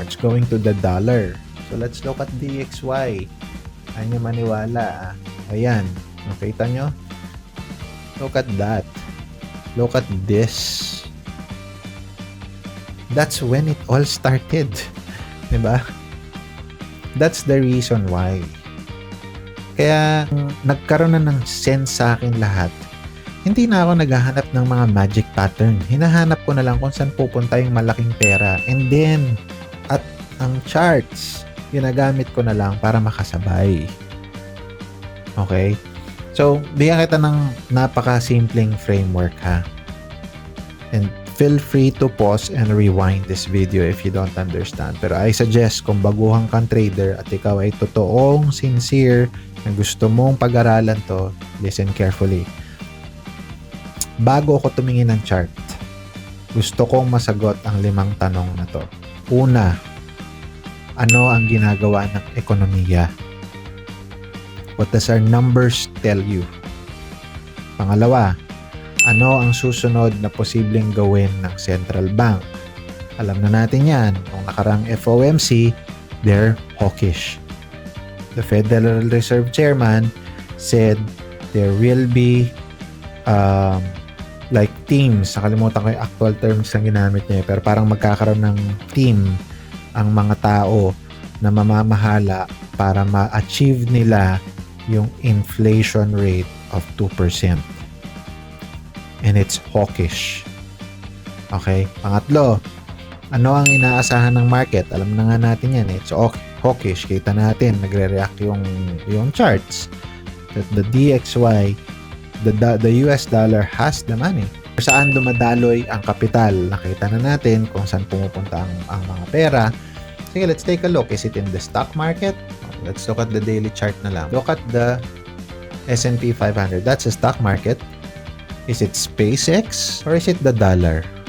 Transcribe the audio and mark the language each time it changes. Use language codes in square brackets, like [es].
[en] It's going to the dollar. So, let's look at DXY. [tl] Ayaw nyo maniwala. Ayan. Nakita nyo? [en] Look at that. Look at this. That's when it all started. Diba? That's the reason why. [tl] Kaya, nagkaroon na ng sense sa akin lahat. Hindi na ako naghahanap ng mga magic pattern. Hinahanap ko na lang kung saan pupunta yung malaking pera. And then, at ang charts, ginagamit ko na lang para makasabay. Okay? So, bigyan kita ng napaka-simpleng framework ha. [en] And feel free to pause and rewind this video if you don't understand. [tl] Pero I suggest kung baguhan kang trader at ikaw ay totoong sincere na gusto mong pag-aralan to, [en] listen carefully. [tl] Bago ako tumingin ng chart, gusto kong masagot ang 5 tanong na to. Una, ano ang ginagawa ng ekonomiya? [en] What does our numbers tell you? [tl] Pangalawa, ano ang susunod na posibleng gawin ng central bank? Alam na natin yan. Nung nakarang FOMC, [en] they're hawkish. The Federal Reserve Chairman said there will be like teams. [tl] Nakalimutan ko yung actual terms na ginamit niya. Pero parang magkakaroon ng team ang mga tao na mamamahala para ma-achieve nila yung inflation rate of 2%. [en] And it's hawkish. [tl] Okay? Pangatlo, ano ang inaasahan ng market? Alam na nga natin yan. [en] It's hawkish. [tl] Kita natin, nagre-react yung charts. [en] That the DXY, the US dollar has the money. [tl] Saan dumadaloy ang kapital? Nakita na natin kung saan pumupunta ang mga pera. [en] Sige, let's take a look. Is it in the stock market? Let's look at the daily chart na lang. Look at the S&P 500. That's a stock market. Is it SpaceX or is it the dollar?